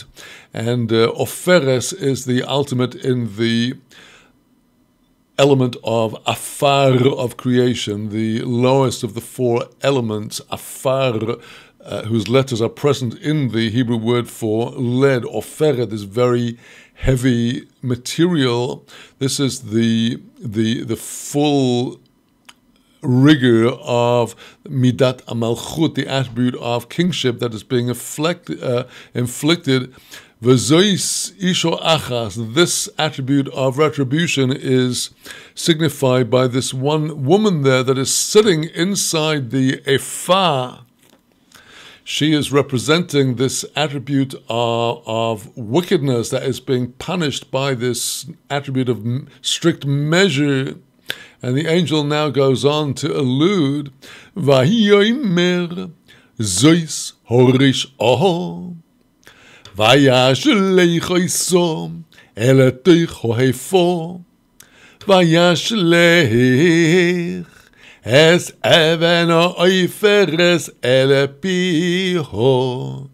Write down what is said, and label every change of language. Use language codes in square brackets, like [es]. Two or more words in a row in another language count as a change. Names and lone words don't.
[en] And oferes is the ultimate in the element of afar of creation, the lowest of the four elements, afar, whose letters are present in the Hebrew word for lead, oferet, this very heavy material. This is the full rigor of [he] מדת המלכות, [en] the attribute of kingship that is being inflicted. [he] וזאת אשה אחת, [en] this attribute of retribution is signified by this one woman there that is sitting inside the ephah. She is representing this attribute of wickedness that is being punished by this attribute of strict measure. And the angel now goes on to allude, [he] ויאמר זאת הרשעה, וישלך אתה אל תוך האיפה, וישלך את אבן העפרת אל פיה.